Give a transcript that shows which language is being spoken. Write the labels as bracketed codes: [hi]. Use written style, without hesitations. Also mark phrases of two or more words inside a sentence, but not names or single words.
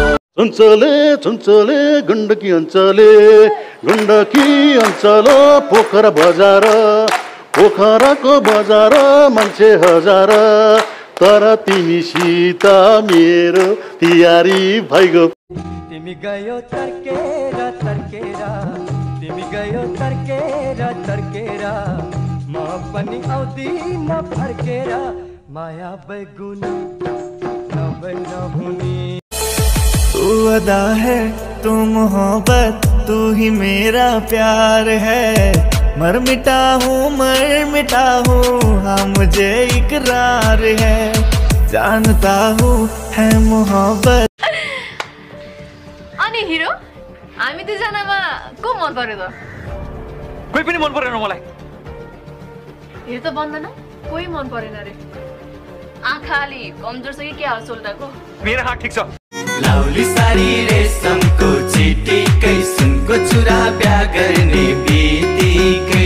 [ne] चुन्चले गण्डकी अञ्चल पोखरा बजार पोखराको बजार मान्छे हजार तर तिमीसित मेरो तियारी भइगयो तिमी गयो तर्केर तिमी गयो तर्केर म पनि आउँदिन फर्केर माया बैगुनी नहुनी [hi] तू अदा है तू मोहब्बत तू ही मेरा प्यार है मर मिटा हूँ हाँ मुझे इकरार है जानता हूँ है मोहब्बत। [ne] अनि हिरो हामी दुईजनामा को मन पर्यो त? कोही पनि मन परेन मलाई। यो त बन्दैन कोही मन परेन रे। आँखा अलि कमजोर छ कि के हाल सोल्टाको? मेरो हात ठीक छ। लाउली सारी रेशमको चिटिकै सुनको चुरा बिहा गर्ने बित्तिकै